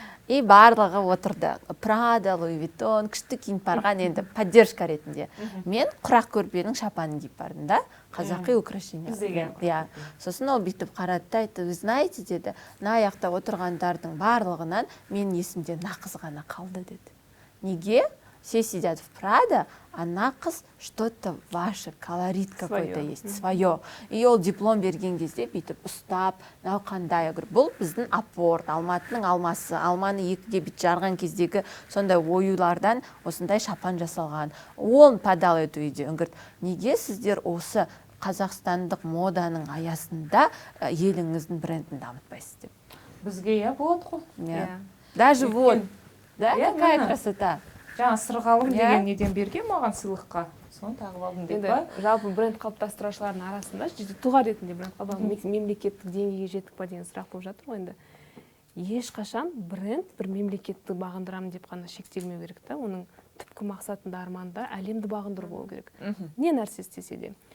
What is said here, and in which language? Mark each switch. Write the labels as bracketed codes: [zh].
[kk] И барлығы отырды. Прада, Луи Виттон, күшті киініп барған енді поддержка ретінде. Мен құрақ көрпенің шапанын киіп бардым да, қазақи украшение. Сосын ол бүйтіп қарады да айтты, [ru] вы знаете, [kk] деді, мына аяқта отырғандардың барлығынан менің есімде нақыз ғана қалды деді. Неге? [ru] Все сидят в Прада, а нақыз что-то ваше, колорит какой-то есть, свое. [kk] И ол диплом берген кезде бүйтіп ұстап, мынау қандай, [ru] я говорю, [kk] бұл біздің апорт, Алматының алмасы, алманы екіге бүйтіп жарған кездегі сондай оюлардан осындай шапан жасалған. [ru] Он подал эту идею. Он говорит, [kk] неге сіздер осы қазақстандық моданың аясында еліңіздің брендін дамытпайсыз деп. Бізге болады ғой. [ru] Даже вот, да, какая красота. [kk] Жаңа сырғалым деген неден берген маған сыйлыққа. Соны тағып алдым деп па? Жалпы бренд қалыптастырушылардың арасында тұлға ретінде бренд қалыптастыру мемлекеттік деңгейге жеттік па деген сұрақ болып жатыр ғой енді. Ешқашан бренд бір мемлекетті бағындырамын деп қана шектелмеу керек та, оның түпкі мақсатында арманда әлемді бағындыру болу керек. Не нәрсе істесе де.